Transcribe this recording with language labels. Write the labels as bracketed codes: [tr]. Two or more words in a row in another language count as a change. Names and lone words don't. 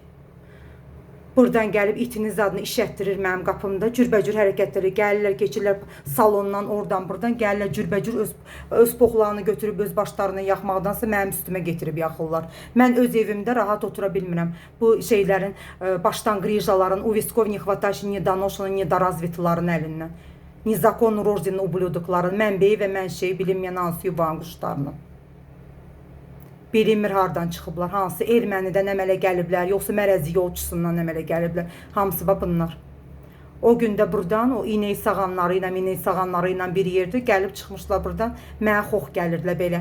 [az] Buradan gəlib itinin zadını işətdirir mənim qapımda. Cürbəcür hərəkətləri gəlirlər, keçirlər salondan, oradan, buradan gəlirlər, cürbəcür öz poxlarını götürüb öz başlarına yaxmaqdansa mənim üstümə getirib yaxırlar. Mən öz evimdə rahat otura bilmirəm. Bu şeylərin, başdan qrijaların, [ru] у висков не хватает недоношенных, [az] недоразвитların əlindən. [ru] Незаконно рожденный [az] ублюдокların mənbəyi və mənşeyi bilinməyən hansı yuvan quşlarının. Bilinmir hardan çıxıblar, hansı ermənidən əmələ gəliblər, yoxsa mərəzi yolçusundan əmələ gəliblər, hamısı bunlar. O gündə buradan, o iynək sağanları ilə bir yerdə gəlib çıxmışlar buradan, mənə xox gəlirdilər belə.